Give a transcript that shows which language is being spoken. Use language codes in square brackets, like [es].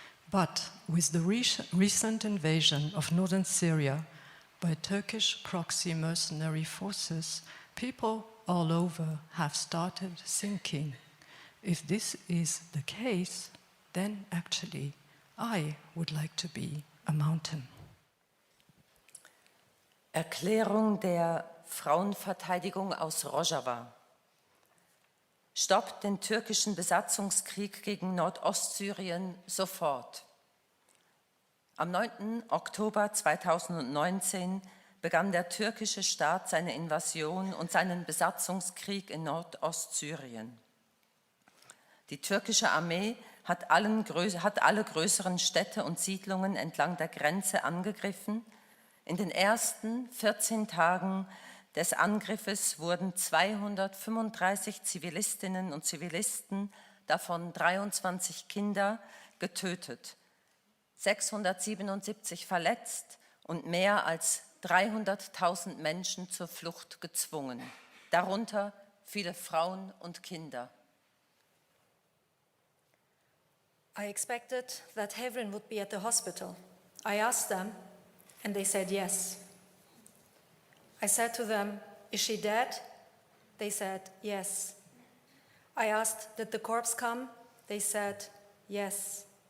[en] But with the recent invasion of northern Syria by Turkish proxy mercenary forces, people all over have started thinking, if this is the case, then actually I would like to be a mountain. [de] Erklärung der Frauenverteidigung aus Rojava. Stoppt den türkischen Besatzungskrieg gegen Nordostsyrien sofort. Am 9. Oktober 2019 begann der türkische Staat seine Invasion und seinen Besatzungskrieg in Nordostsyrien. Die türkische Armee hat alle größeren Städte und Siedlungen entlang der Grenze angegriffen. In den ersten 14 Tagen des Angriffes wurden 235 Zivilistinnen und Zivilisten, davon 23 Kinder, getötet, 677 verletzt und mehr als 300.000 Menschen zur Flucht gezwungen, darunter viele Frauen und Kinder. [en] I expected that Havrin would be at the hospital. I asked them, and they said yes. I said to them, "Is she dead?" They said, "Yes." I asked, "Did the corpse come?" They said, "Yes."